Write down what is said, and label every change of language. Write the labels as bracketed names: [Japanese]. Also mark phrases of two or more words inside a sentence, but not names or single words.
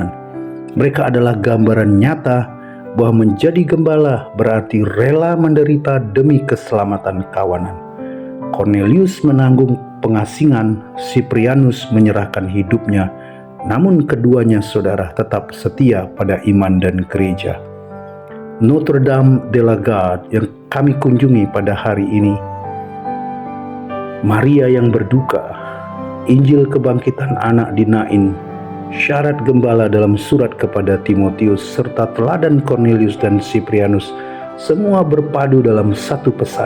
[Indonesian] Mereka adalah gambaran nyata bahwa menjadi gembala berarti rela menderita demi keselamatan kawanan. Cornelius menanggung pengasingan, Cyprianus menyerahkan hidupnya, namun keduanya, saudara, tetap setia pada iman dan gereja. Notre Dame de la Garde yang kami kunjungi pada hari ini, Maria yang berduka, Injil kebangkitan anak di Nain, syarat gembala dalam surat kepada Timotius, serta teladan Cornelius dan Cyprianus, semua berpadu dalam satu pesan.